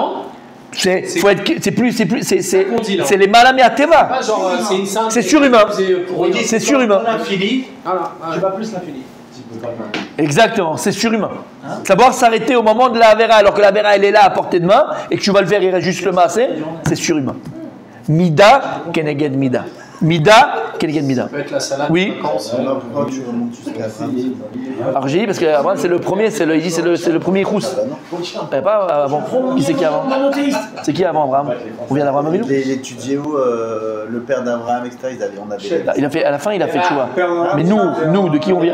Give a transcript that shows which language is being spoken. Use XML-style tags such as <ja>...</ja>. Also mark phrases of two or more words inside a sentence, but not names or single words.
<fr>C'est les malamé à Teva. C'est surhumain. C'est surhumain. Tu vas plus l'infini. Exactement, c'est surhumain. Savoir s'arrêter au moment de la Avera, alors que la Avera elle est là à portée de main et que tu vas le faire, il reste juste le massé, c'est surhumain.</fr> <he>מידה כנגד מידה. מידה כנגד מידה.</he> <fr>Ça peut être la salade. Oui. Pourquoi tu remontes jusqu'à la fin? Alors j'ai dit parce que Abraham c'est le premier, c'est le premier Ichous. Pas avant. Qui c'est qui avant? C'est qui avant Abraham? On vient d'Abraham Avinu. Il étudiait où le père d'Abraham, etc. Il a fait, à la fin, il a fait Tchouva. Mais nous, de qui on vient?</fr>